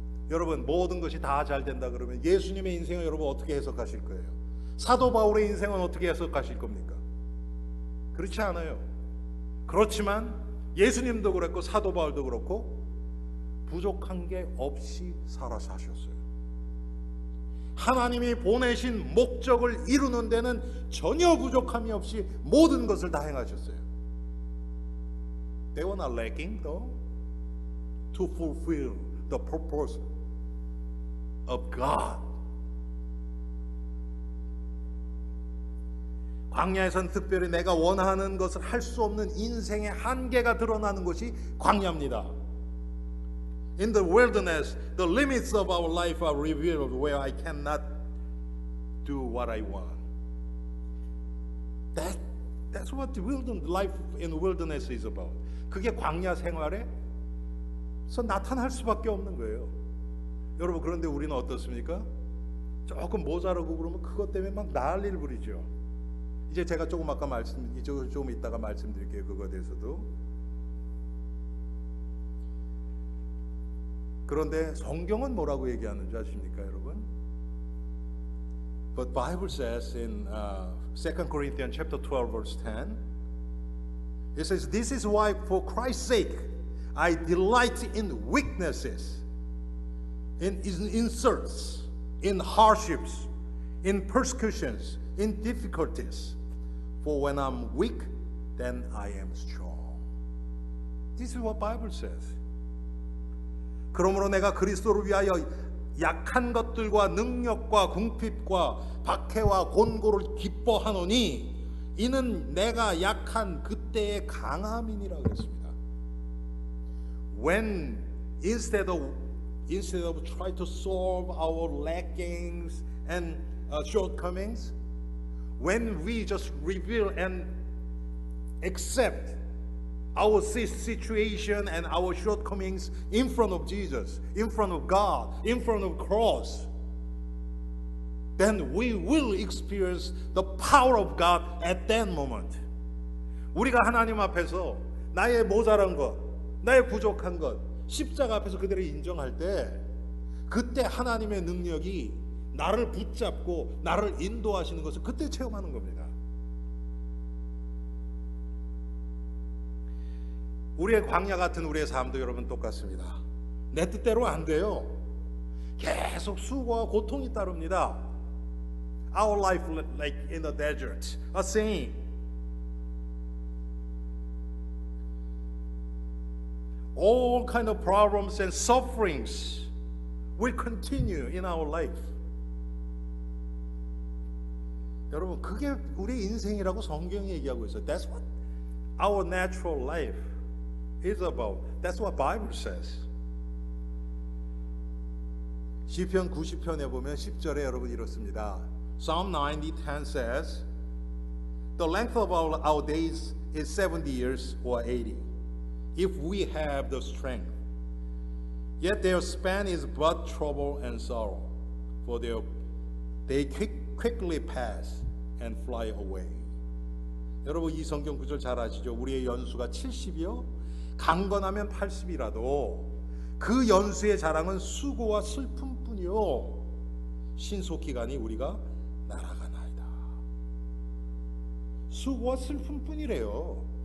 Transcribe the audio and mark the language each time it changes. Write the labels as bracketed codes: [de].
[ko] 여러분, 모든 것이 다 잘 된다 그러면 예수님의 인생을 여러분 어떻게 해석하실 거예요? 사도 바울의 인생은 어떻게 해석하실 겁니까? 그렇지 않아요. 그렇지만 예수님도 그랬고 사도 바울도 그렇고 부족한 게 없이 살아 사셨어요. 하나님이 보내신 목적을 이루는 데는 전혀 부족함이 없이 모든 것을 다 행하셨어요. [en] They were not lacking though to fulfill the purpose of God. [ko] 광야에선 특별히 내가 원하는 것을 할 수 없는 인생의 한계가 드러나는 것이 광야입니다. [en] In the wilderness, the limits of our life are revealed where I cannot do what I want. That's what the life in the wilderness is about. [ko] 그게 광야 생활에서 나타날 수밖에 없는 거예요. 여러분, 그런데 우리는 어떻습니까? 조금 모자라고 그러면 그것 때문에 막 난리를 부리죠. 이제 제가 조금 이따가 말씀드릴게요. 그거에 대해서도. 그런데 성경은 뭐라고 얘기하는지 아십니까, 여러분? [en] But Bible says in 2 Corinthians chapter 12 verse 10, it says, "This is why for Christ's sake I delight in weaknesses, in insults, in hardships, in persecutions, in difficulties. For when I'm weak, then I am strong." This is what Bible says. [ko] 그러므로 내가 그리스도를 위하여 약한 것들과 능력과 궁핍과 박해와 곤고를 기뻐하노니 이는 내가 약한 그때의 강함이니라 그랬습니다. [en] When instead of try to solve our lackings and shortcomings, when we just reveal and accept our situation and our shortcomings in front of Jesus, in front of God, in front of the cross, then we will experience the power of God at that moment. [ko] 우리가 하나님 앞에서 나의 모자란 것, 나의 부족한 것, 십자가 앞에서 그대로 인정할 때 그때 하나님의 능력이 나를 붙잡고 나를 인도하시는 것을 그때 체험하는 겁니다. 우리의 광야 같은 우리의 삶도 여러분 똑같습니다. 내 뜻대로 안 돼요. 계속 수고와 고통이 따릅니다. [en] our life like in the desert, a saying. All kind of problems and sufferings will continue in our life. [ko] 여러분, 그게 우리 인생이라고 성경이 얘기하고 있어요. [en] That's what our natural life is about. That's what Bible says. [ko] 시편 90편에 보면 10절에 여러분 이렇습니다. [en] Psalm 90:10 says, "The length of our days is 70 years or 80, if we have the strength. Yet their span is but trouble and sorrow, for they quickly pass and fly away." [ko] 여러분, 이 성경 구절 잘 아시죠? 우리의 연수가 70이요 강건하면 80이라도 그 연수의 자랑은 수고와 슬픔뿐이요 신속기간이 우리가 날아가나이다. 수고와 슬픔뿐이래요.